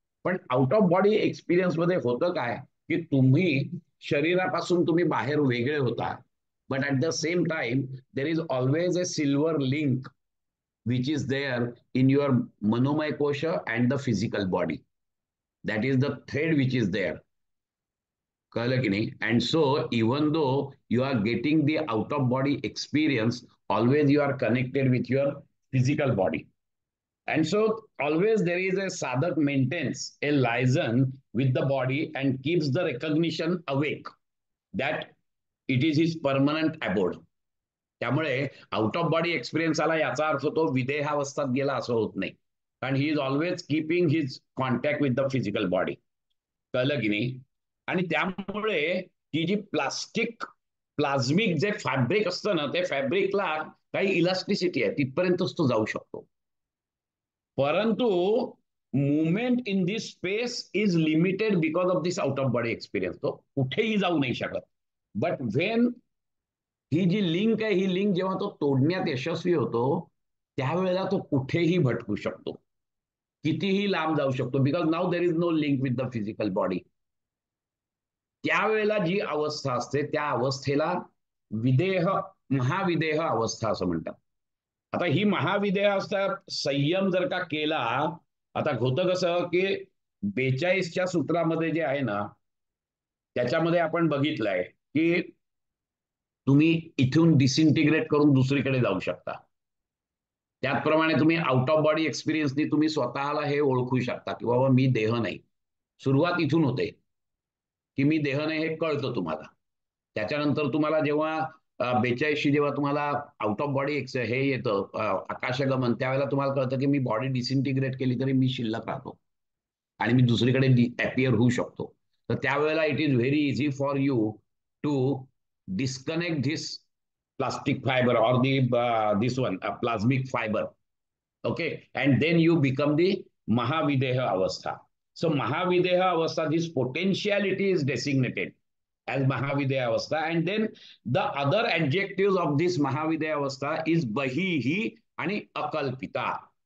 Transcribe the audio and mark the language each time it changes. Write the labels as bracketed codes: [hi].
[mr] पण out of body experience मध्ये होतं काय, की तुम्ही शरीरापासून तुम्ही बाहेर वेगळे होता, [en] But at the same time there is always a silver link which is there in your manomaya kosha and the physical body. That is the thread which is there. [mr] कळलं की नाही? [en] And so even though you are getting the out of body experience, always you are connected with your physical body. And so always there is a sadhak maintains a liaison with the body and keeps the recognition awake that it is his permanent abode. [mr] त्यामुळे out of body experience आला याचा अर्थ तो विदेहावस्थात गेला असं होत नाही, कारण [en] He is always keeping his contact with the physical body. [mr] कळलं की नाही? आणि त्यामुळे ही जी प्लाझ्मिक जे फॅब्रिक असतं ना, ते फॅब्रिकला काही इलास्टिसिटी आहे, तिथपर्यंतच तो जाऊ शकतो. [en] परंतु movement in this space is limited because of this out of body experience. [mr] तो कुठेही जाऊ नाही शकत. But when he G link आहे, ही लिंक जेव्हा तो तोडण्यात यशस्वी होतो, त्यावेळेला तो कुठेही भटकू शकतो, कितीही लांब जाऊ शकतो, [en] Because now there is no link with the physical body. [mr] त्यावेळेला जी अवस्था असते त्या अवस्थेला विदेह, महाविदेह अवस्था असं म्हणतात. आता ही महाविदेह अवस्था संयम जर का केला, आता होतं कसं की 42च्या सूत्रामध्ये जे आहे ना त्याच्यामध्ये आपण बघितलंय की तुम्ही इथून डिसइंटिग्रेट करून दुसरीकडे जाऊ शकता. त्याचप्रमाणे तुम्ही आउट ऑफ बॉडी एक्सपिरियन्सनी तुम्ही स्वतःला हे ओळखू शकता की बाबा मी देह नाही. सुरुवात इथून होते की मी देह नाही हे कळतं तुम्हाला. त्याच्यानंतर तुम्हाला जेव्हा 42 जेव्हा तुम्हाला आउट ऑफ बॉडी हे येतं आकाशगमन, त्यावेळेला तुम्हाला कळतं की मी बॉडी डिसइंटिग्रेट केली तरी मी शिल्लक राहतो आणि मी दुसरीकडे अपिअर होऊ शकतो. तर त्यावेळेला [en] It is very easy for you to disconnect this plastic fiber or this one a plasmic fiber, okay, and then you become the mahavideha avastha. So mahavideha avastha, this potentiality is designated as mahavideha avastha, and then the other adjectives of this mahavideha avastha is bahihi and akalpita.